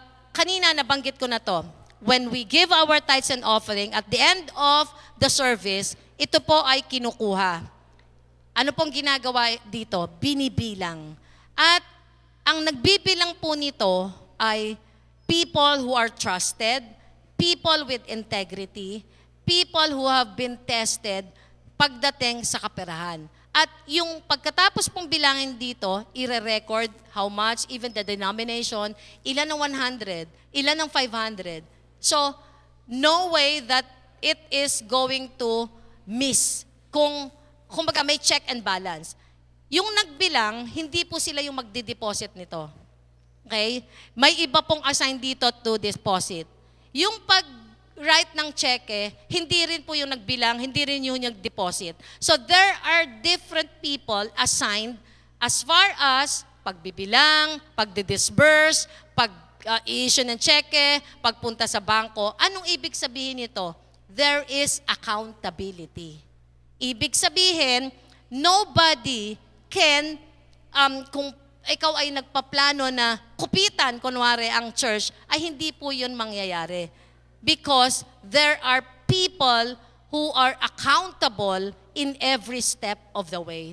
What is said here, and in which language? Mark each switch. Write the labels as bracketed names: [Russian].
[Filipino] Kanina nabanggit ko na to. [English] When we give our tithes and offering, at the end of the service, [Filipino] ito po ay kinukuha. Ano pong ginagawa dito? Binibilang. At ang nagbibilang po nito ay [English] people who are trusted, people with integrity, people who have been tested [Filipino] pagdating sa kaperahan. At yung pagkatapos pong bilangin dito, ire-record [English] how much, even the denomination, [Filipino] ilan ng 100, ilan ng 500. [English] So, no way that it is going to miss. [Filipino] Kung baga may check and balance. Yung nagbilang, hindi po sila yung magdi-deposit nito. Okay? May iba pong assign dito [English] to deposit. [Filipino] Yung pag-write ng cheque, hindi rin po yung nagbilang, hindi rin yung nag-deposit. So there are different people assigned as far as pagbibilang, pagdi-disburse, pag-issue ng cheque, pagpunta sa bangko. Anong ibig sabihin nito? [English] There is accountability. [Filipino] Ibig sabihin, [English] nobody can, [Filipino] kung ikaw ay nagpaplano na kupitan, kunwari, ang church, ay hindi po yun mangyayari. [English] Because there are people who are accountable in every step of the way.